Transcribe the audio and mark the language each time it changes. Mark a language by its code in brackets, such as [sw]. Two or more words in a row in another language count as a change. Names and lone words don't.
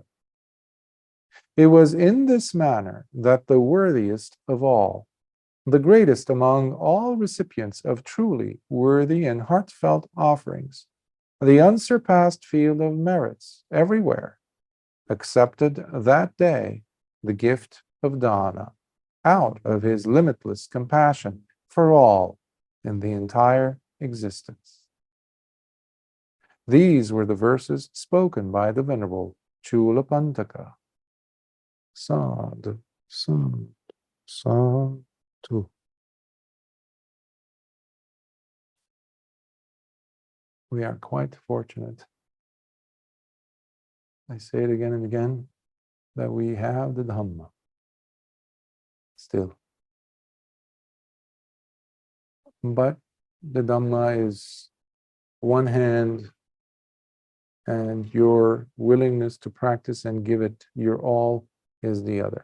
[en] It was in this manner that the worthiest of all, the greatest among all recipients of truly worthy and heartfelt offerings, the unsurpassed field of merits everywhere, accepted that day the gift of dana out of his limitless compassion for all in the entire existence. These were the verses spoken by the Venerable Cu apanthaka. [pi] Sadhu, sadhu, sadhu. [en] We are quite fortunate. I say it again and again, that we have the Dhamma still. But the Dhamma is one hand, and your willingness to practice and give it your all is the other.